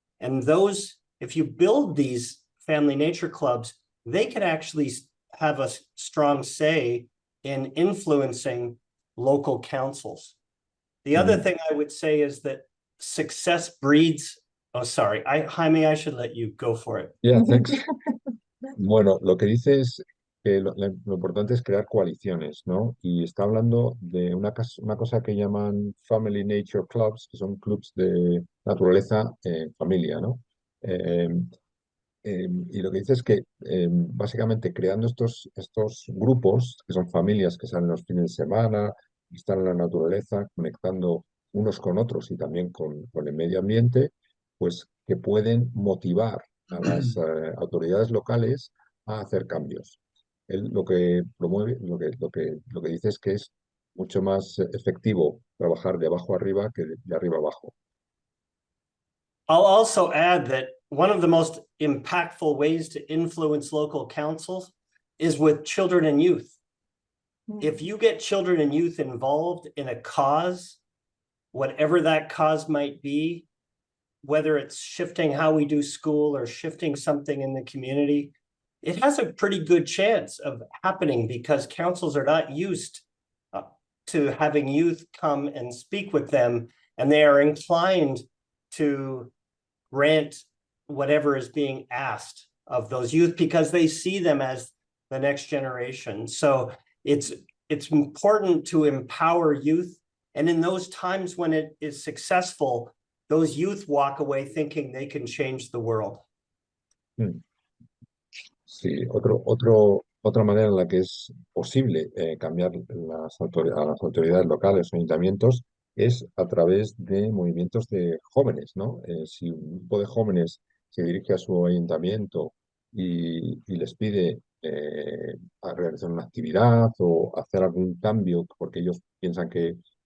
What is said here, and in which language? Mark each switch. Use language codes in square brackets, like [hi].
[en] And those, if you build these family nature clubs, they can actually have a strong say in influencing local councils. The other thing I would say is that success breeds, oh, sorry, Jaime, I should let you go for it. Yeah, thanks. [es] Bueno, lo que dice es que lo importante es crear coaliciones, ¿no? Y está hablando de una cosa que llaman Family Nature Clubs, que son clubs de naturaleza en familia, ¿no? Y lo que dice es que básicamente creando estos grupos, que son familias que salen los fines de semana, están en la naturaleza, conectando unos con otros y también con el medio ambiente, pues que pueden motivar a las autoridades locales a hacer cambios. Él lo que promueve, lo que dice es que es mucho más efectivo trabajar de abajo arriba que de arriba abajo. [en] I'll also add that one of the most impactful ways to influence local councils is with children and youth. If you get children and youth involved in a cause, whatever that cause might be, whether it's shifting how we do school or shifting something in the community, it has a pretty good chance of happening because councils are not used to having youth come and speak with them, and they are inclined to grant whatever is being asked of those youth because they see them as the next generation. So it's important to empower youth. And in those times when it is successful, those youth walk away thinking they can change the world. Mm. [es] Sí, otra manera en la que es posible cambiar a las autoridades locales o ayuntamientos es a través de movimientos de jóvenes, ¿no? Si un grupo de jóvenes se dirige a su ayuntamiento y les pide a realizar una actividad o hacer algún cambio porque ellos piensan que